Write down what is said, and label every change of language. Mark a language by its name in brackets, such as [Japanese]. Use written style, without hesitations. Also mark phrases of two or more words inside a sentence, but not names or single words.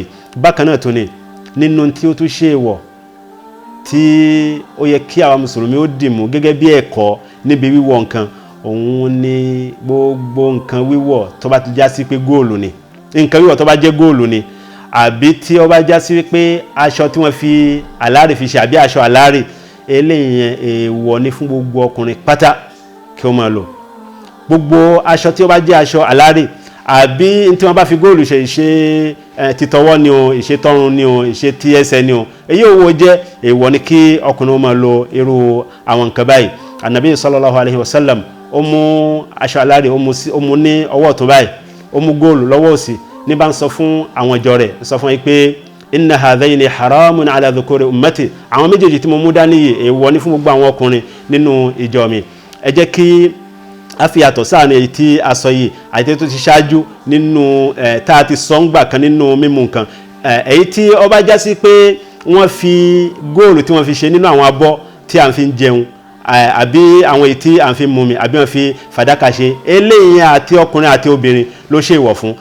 [Yoruba] Bákan náà tó ní nínú tí ó tún ṣe wọ̀ tí ó yẹ kí àwa mùsùlùmí ó dìmú gẹ́gẹ́ bí ẹ̀kọ́ níbi wíwọ̀ nǹkan, òun ni gbogbo nǹkan wíwọ̀ tó bá ti já sí pé góòlù ni, nǹkan wíwọ̀ tó bá jẹ́ góòlù ni, àbí tí ó bá já sí pé aṣọ tí wọ́n fi àlárì fi ṣe àbí aṣọ àlárì, eléyìí èèwọ̀ ni fún gbogbo ọkùnrin pátá kí ó máa lò. Gbogbo aṣọ tí ó bá jẹ́ aṣọ àlárì àbí tí wọ́n bá fi góòlù ṣe ìṣe títọwọ́ ni o, ìṣe tọrùn ni o, ìṣe tí ẹsẹ̀ ni o, èyí òwò jẹ́ èèwọ̀ ni kí ọkùnrin ó máa lo irú àwọn nǹkan báyìí. Ànábì [Arabic] صلى الله عليه وسلم [Yoruba] ó mú aṣọ àlárì ó mú ní ọwọ́ tó báyìí, ó mú góòlù lọ́wọ́ òsì, ní bá ń sọ fún àwọn ìjọ rẹ̀, sọ fún yín pé [Arabic] إن هذين حرام على ذكور أمتي. [Yoruba] Àwọn méjèèjì tí mo mú dání yìí èèwọ̀ ni fún gbogbo àwọn ọkùnrin nínú ìjọ mi. Ẹ jẹ́ kí a fi yàtọ̀ sáà ní èyí tí a sọ yìí àti tó ti ṣáájú nínú tá a ti sọ ń gbà kan nínú mímu nǹkan. Èyí tí ó bá já sí pé wọ́n fi góòlù tí wọ́n fi ṣe nínú àwọn abọ́ tí a fi ń jẹun, àbí àwọn èyí tí a fi ń mumi, àbí wọ́n fi fàdákà ṣe, eléyìí àti ọkùnrin àti obìnrin ló ṣe ìwọ̀ fún.